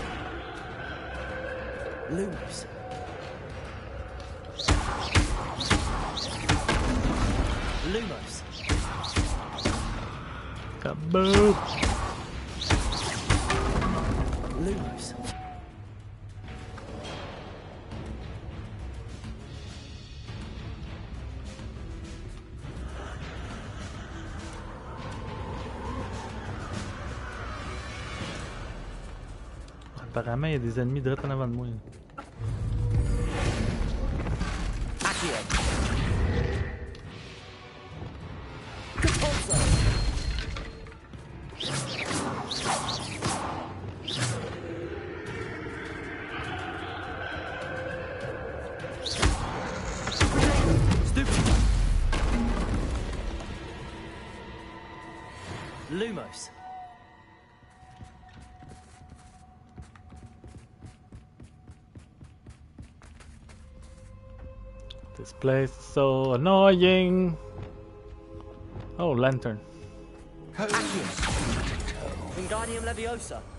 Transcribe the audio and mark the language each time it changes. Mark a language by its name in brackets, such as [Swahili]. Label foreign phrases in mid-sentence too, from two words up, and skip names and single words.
[French] Lumos. Lumos. Kaboom! Lumos. Apparemment, il y a des ennemis direct en avant de moi. Accio. Capozzo. Stupefy. Lumos. [English] This place is so annoying. Oh, lantern. Wingardium Leviosa.